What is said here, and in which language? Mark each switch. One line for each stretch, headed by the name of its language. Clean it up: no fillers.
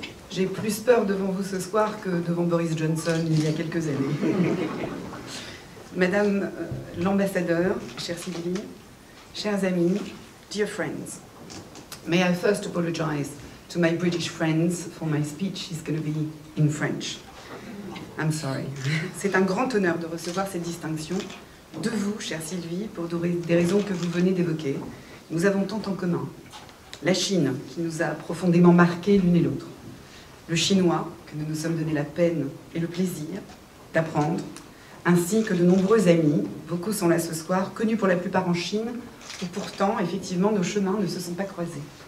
French: J'ai plus peur devant vous ce soir que devant Boris Johnson il y a quelques années. Madame l'ambassadeur, chère Sylvie, chers amis,
English: dear friends, may I first apologize to my British friends for my speech is going to be in French. I'm sorry.
French: C'est un grand honneur de recevoir cette distinction de vous, chère Sylvie, pour des raisons que vous venez d'évoquer. Nous avons tant en commun. La Chine, qui nous a profondément marqués l'une et l'autre. Le chinois, que nous nous sommes donné la peine et le plaisir d'apprendre, ainsi que de nombreux amis, beaucoup sont là ce soir, connus pour la plupart en Chine, où pourtant, effectivement, nos chemins ne se sont pas croisés.